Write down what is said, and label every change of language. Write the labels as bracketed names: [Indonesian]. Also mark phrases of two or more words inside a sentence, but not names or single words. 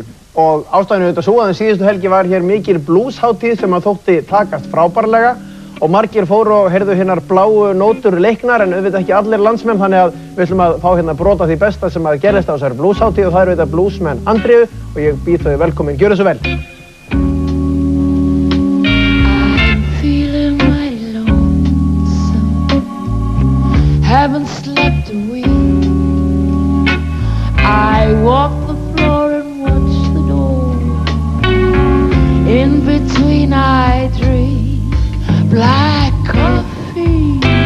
[Icelandic] Og ástæðinu auðvitað svo að síðustu helgi var hér mikil bluesháttíð sem að þótti takast frábærlega. Og margir fóru og heyrðu hinnar bláu nótur leiknar en auðvitað ekki allir landsmenn þannig að við ætlum að fá hérna brot af því besta sem að gerist á þessari bluesháttíð og það eru auðvitað bluesmenn Andreu og ég býð þau velkomin. Gjörðu svo vel. [English] I'm feeling mighty lonesome, haven't slept a wink. I walk the floor and watch the door. In between I drink black coffee.